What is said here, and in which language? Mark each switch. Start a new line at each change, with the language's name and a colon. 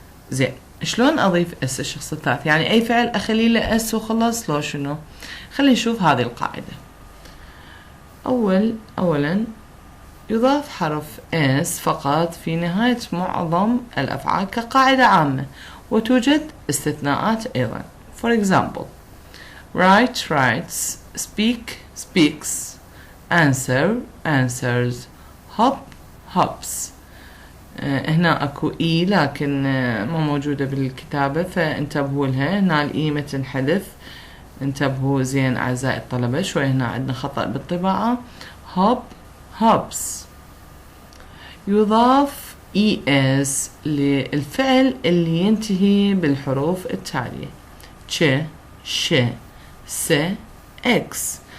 Arabic: زين، شلون اضيف اس الشخص الثالث؟ يعني اي فعل اخلي له اس وخلاص؟ لو شنو؟ خلينا نشوف هذه القاعدة. اولا يضاف حرف اس فقط في نهاية معظم الافعال كقاعدة عامة، وتوجد استثناءات ايضا.
English: For example, write writes, speak speaks, answer answers, hop hops.
Arabic: هنا اكو اي لكن مو موجودة بالكتابة فانتبهوا لها، هنا الاي ما تنحذف، انتبهوا زين اعزائي الطلبة، شوي هنا عندنا خطأ بالطباعة.
English: hop hops.
Arabic: يضاف es للفعل اللي ينتهي بالحروف التالية: ch ش س اكس.